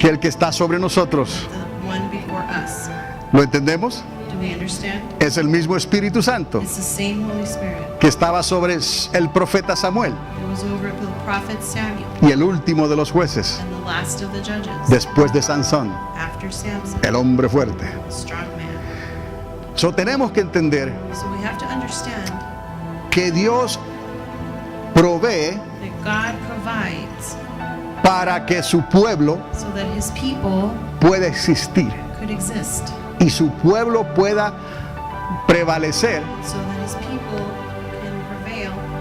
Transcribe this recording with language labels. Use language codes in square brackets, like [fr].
[es] que el que está sobre nosotros. [en] the one before us. [es] ¿Lo entendemos? [en] Do we understand? [es] Es el mismo Espíritu Santo [en] It's the same Holy Spirit. [es] que estaba sobre el profeta Samuel [en] It was over the prophet Samuel [es] y el último de los jueces, [en] and the last of the judges [es] después de Sansón, [en] after Samson, [es] el hombre fuerte. [en] a strong man. [es] So tenemos que entender [en] So we have to understand [es] que Dios provee [en] that God provides [es] para que su pueblo [en] so that his people [es] pueda existir [en] could exist, [es] y su pueblo pueda prevalecer [en] so that his people can prevail